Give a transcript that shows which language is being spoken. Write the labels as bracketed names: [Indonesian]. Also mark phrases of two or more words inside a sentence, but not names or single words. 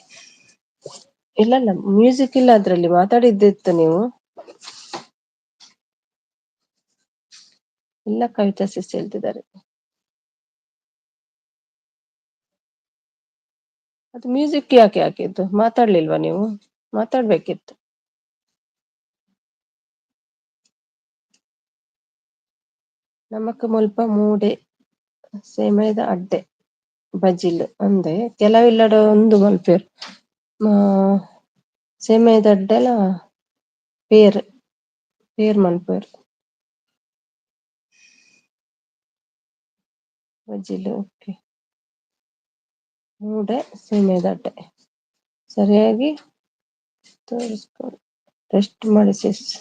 [Kannada] ಇಲ್ಲ ಮ್ಯೂಸಿಕ್ ಇಲ್ಲ, ಅದ್ರಲ್ಲಿ ಮಾತಾಡಿದ್ದಿತ್ತು ನೀವು. ಇಲ್ಲ ಕವಿತಾ ಸಿಸ್ ಹೇಳ್ತಿದ್ದಾರೆ. ಅದು ಮ್ಯೂಸಿಕ್ ಯಾಕೆ ಹಾಕಿದ್ದು? ಮಾತಾಡ್ಲಿಲ್ವಾ ನೀವು? ಮಾತಾಡ್ಬೇಕಿತ್ತು. [Tulu] ನಮಕ್ ಮುಲ್ಪ ಮೂಡೆ ಸೇಮೆದ ಅಡ್ಡೆ ಬಜಿಲ್ ಅಂದೆ ಕೆಲವಿಲ್ಲಡ ಒಂದು ಮಲ್ಪೇರು ಸೇಮೆದ ಅಡ್ಡೆಲ ಪೇರ್ ಮಲ್ಪೇರು ಬಜಿಲ್. [Kannada] ಓಕೆ, [Tulu] ಮೂಡೆ ಸೇಮೆದ ಅಡ್ಡೆ [Kannada] ಸರಿಯಾಗಿ ತೋರಿಸ್ಕೊಂಡು ರೆಸ್ಟ್ ಮಾಡಿ ಸಿಸ್.